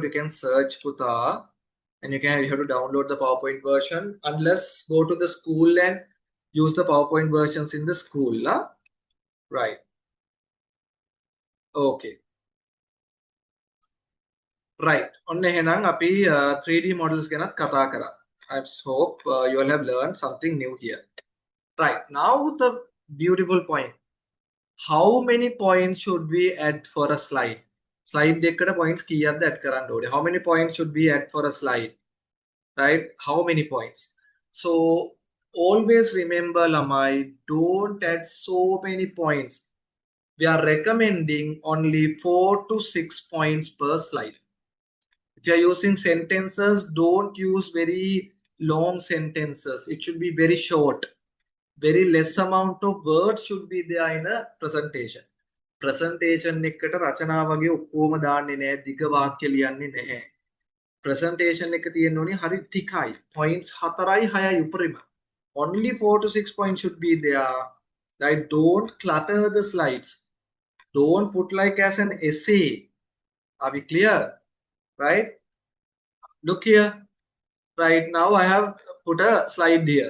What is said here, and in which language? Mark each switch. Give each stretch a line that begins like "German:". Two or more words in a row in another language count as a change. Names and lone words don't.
English: You can search Puta and you have to download the PowerPoint version. Unless go to the school and use the PowerPoint versions in the school. Right. Okay. Right.
Sinhala: ඔන්න එහෙනම් අපි 3D models ගැනත් කතා කරා.
English: I hope you all have learned something new here. Right. Now the beautiful point. How many points should we add for a slide?
Sinhala: Slide එකකට points කීයක්ද add කරන්න ඕනේ?
English: How many points should we add for a slide? Right? How many points? So always remember, Lamai, don't add so many points. We are recommending only 4 to 6 points per slide. If you are using sentences, don't use very long sentences. It should be very short. Very less amount of words should be there in a presentation.
Sinhala: Presentation එකට රචනා වගේ ඔක්කොම දාන්නේ නැහැ. දිග වාක්‍ය ලියන්නේ නැහැ. Presentation එක තියෙන්න ඕනේ හරි ටිකයි. Points 4යි 6යි උපරිම.
English: Only 4 to 6 points should be there. Right? Don't clutter the slides. Don't put like as an essay. Are we clear? Right? Look here. Right now I have put a slide here.